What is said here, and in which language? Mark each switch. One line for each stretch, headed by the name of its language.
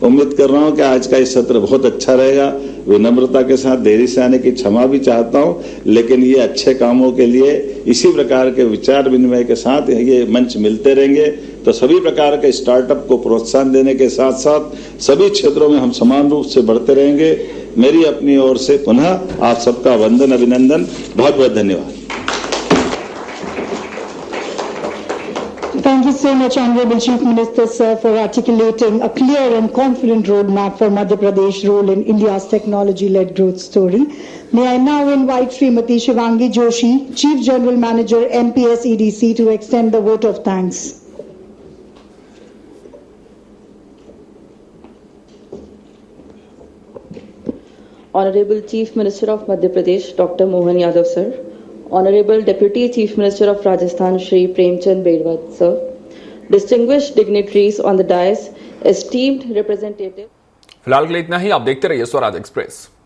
Hindi: उम्मीद कर रहा हूं कि आज का इस सत्र बहुत अच्छा रहेगा। विनम्रता के साथ देरी से आने की क्षमा भी चाहता हूं, लेकिन ये अच्छे कामों के लिए इसी प्रकार के विचार विनिमय के साथ ये मंच मिलते रहेंगे, तो सभी प्रकार के स्टार्टअप को प्रोत्साहन देने के साथ साथ सभी क्षेत्रों में हम समान रूप से बढ़ते रहेंगे। मेरी अपनी ओर से पुनः आप सबका वंदन, अभिनंदन, बहुत बहुत धन्यवाद।
English: Thank you so much, Honorable Chief Minister, sir, for articulating a clear and confident roadmap for Madhya Pradesh role in India's technology-led growth story. May I now invite Srimati Shivangi Joshi, Chief General Manager, MPS EDC, to extend the vote of thanks. Honorable Chief Minister of Madhya Pradesh, Dr. Mohan Yadav, sir. Honorable Deputy Chief Minister of Rajasthan, Shri Premchand Bedwa, sir. Distinguished dignitaries on the dais, esteemed representative.
Hindi: फिलहाल के लिए इतना ही। आप देखते रहिए Swaraj express.